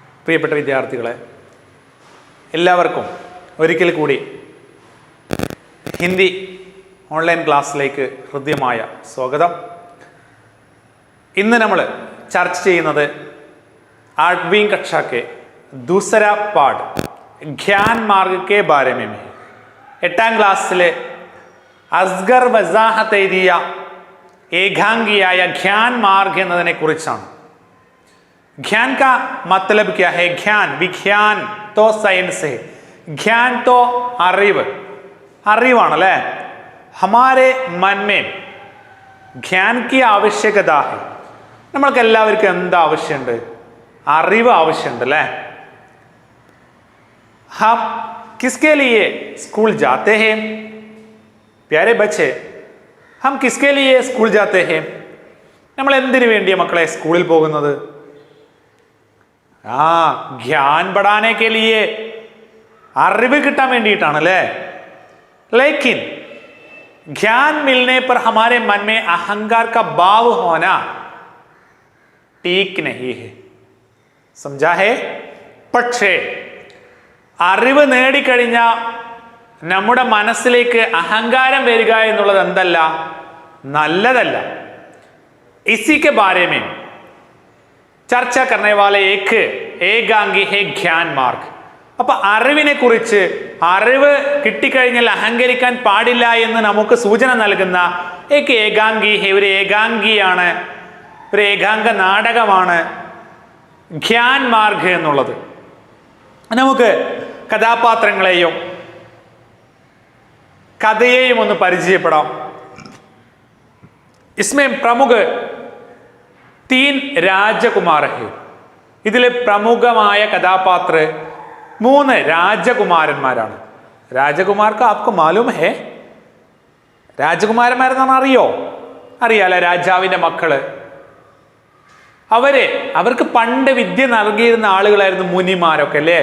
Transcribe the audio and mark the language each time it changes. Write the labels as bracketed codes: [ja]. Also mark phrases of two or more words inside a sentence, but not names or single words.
[ml] പ്രിയപ്പെട്ട വിദ്യാർത്ഥികളെ, എല്ലാവർക്കും ഒരിക്കൽ കൂടി ഹിന്ദി ഓൺലൈൻ ക്ലാസ്സിലേക്ക് ഹൃദ്യമായ സ്വാഗതം. ഇന്ന് നമ്മൾ ചർച്ച ചെയ്യുന്നത് [hi] 8वीं कक्षा के दूसरा पाठ ज्ञान मार्ग के बारे में है. [ml] 8ാം ക്ലാസ്സിലെ അസ്ഗർ വസാഹത്ത് എഴുതിയ ഏകാംഗിയായ ജ്ഞാൻ മാർഗ് എന്നതിനെ കുറിച്ചാണ്. [hi] ज्ञान का मतलब क्या है? ज्ञान, विज्ञान तो साइंस है, ज्ञान तो [ml] അറിവാണ് അല്ലേ. [hi] हमारे मन में ज्ञान की आवश्यकता है. [ml] നമ്മൾക്ക് എല്ലാവർക്കും എന്താ ആവശ്യമുണ്ട്? അറിവ് ആവശ്യമുണ്ട് അല്ലേ. [hi] हम किसके लिए स्कूल जाते हैं? प्यारे बच्चे, हम किसके लिए स्कूल जाते हैं? [ml] നമ്മൾ എന്തിനു വേണ്ടിയാ മക്കളെ സ്കൂളിൽ പോകുന്നത്? [hi] ज्ञान बढ़ाने के लिए, [ml] അറിവ് കിട്ടാൻ വേണ്ടിയിട്ടാണ് അല്ലേ. [hi] लेकिन ज्ञान मिलने पर हमारे मन में अहंकार का भाव होना ठीक नहीं है. समझा है? [ml] പക്ഷേ അറിവ് നേടിക്കഴിഞ്ഞ നമ്മുടെ മനസ്സിലേക്ക് അഹങ്കാരം വരിക എന്നുള്ളത് എന്തല്ല, നല്ലതല്ല. [hi] इसी के बारे में ചർച്ച करने वाले एक एकांगी है ജ്ഞാൻ മാർഗ്. [ml] അപ്പൊ അറിവിനെ കുറിച്ച്, അറിവ് കിട്ടിക്കഴിഞ്ഞാൽ അഹങ്കരിക്കാൻ പാടില്ല എന്ന് നമുക്ക് സൂചന നൽകുന്ന [hi] एकांगी है, [ml] ഒരു ഏകാംഗിയാണ്, ഒരു ഏകാംഗ നാടകമാണ് ജ്ഞാൻ മാർഗ് എന്നുള്ളത്. നമുക്ക് കഥാപാത്രങ്ങളെയും കഥയെയും ഒന്ന് പരിചയപ്പെടാം. [hi] इसमें प्रमुख 3 राजकुमार है. [ml] ഇതിലെ പ്രമുഖമായ കഥാപാത്ര 3 രാജകുമാരന്മാരാണ്. [hi] राजकुमार क्या आपको मालूम है? [ml] രാജകുമാരന്മാരെന്നാണ് അറിയോ? അറിയാലോ, രാജാവിന്റെ മക്കള്. അവർക്ക് പണ്ട് വിദ്യ നൽകിയിരുന്ന ആളുകളായിരുന്നു മുനിമാരൊക്കെ അല്ലേ.